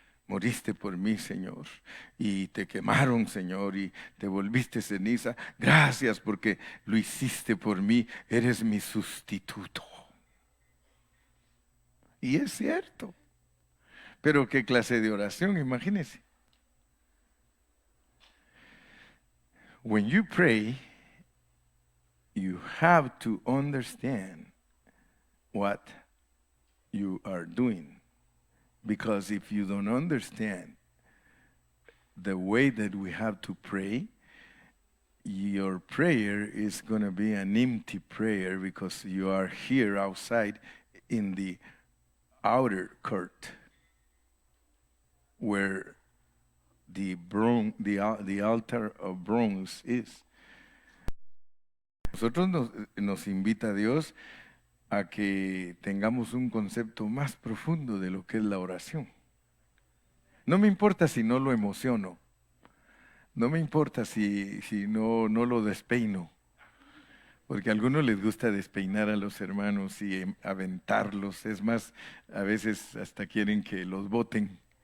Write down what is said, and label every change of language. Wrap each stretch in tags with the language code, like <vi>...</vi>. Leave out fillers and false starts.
<es>moriste por mí, Señor, y te quemaron, Señor, y te volviste ceniza, gracias porque lo hiciste por mí, eres mi sustituto. Y es cierto. Pero qué clase de oración, imagínense.</es> <en>When you pray, you have to understand what you are doing. Because if you don't understand the way that we have to pray, your prayer is going to be an empty prayer because you are here outside in the outer court where the altar of bronze is.</en> <es>Nosotros nos invita a Dios a que tengamos un concepto más profundo de lo que es la oración. No me importa si no lo emociono, no me importa si no lo despeino, porque a algunos les gusta despeinar a los hermanos y aventarlos, es más, a veces hasta quieren que los boten.</es>